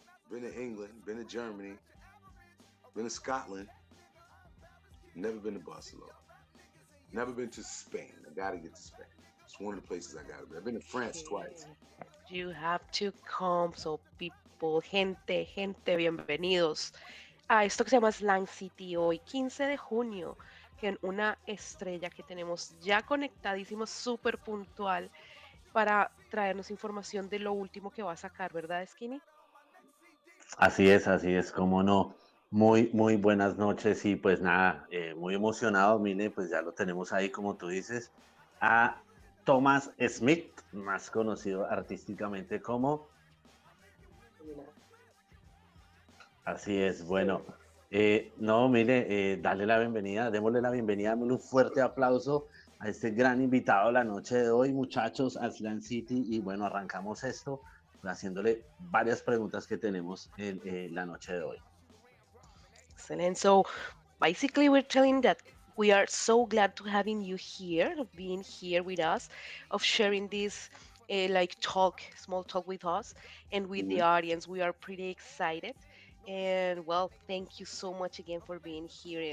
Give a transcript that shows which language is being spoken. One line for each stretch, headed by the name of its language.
English: Been to England, been to Germany, been to Scotland, never been to Barcelona, never been to Spain. I gotta get to Spain. It's one of the places I gotta be. I've been to France twice. You have to come, so people,
Spanish: gente, bienvenidos a esto que se llama Slang City hoy, 15 de junio, con una estrella que tenemos ya conectadísimo, súper puntual, para traernos información de lo último que va a sacar, ¿verdad, Skinny? Así es, como no. Muy buenas noches y pues nada, muy emocionado, mire, pues ya lo tenemos ahí, como tú dices, a Thomas Smith, más conocido artísticamente como... Así es, bueno, no, mire, dale la bienvenida, démosle la bienvenida, démosle un fuerte aplauso a este gran invitado la noche de hoy, muchachos, a Slam City, y bueno, arrancamos esto haciéndole varias preguntas que tenemos en la noche de hoy.
English: Excellent. So basically we're telling that we are so glad to having you here, of being here with us, of sharing this like small talk with us and with the audience. We are pretty excited. And well, thank you so much again for being here.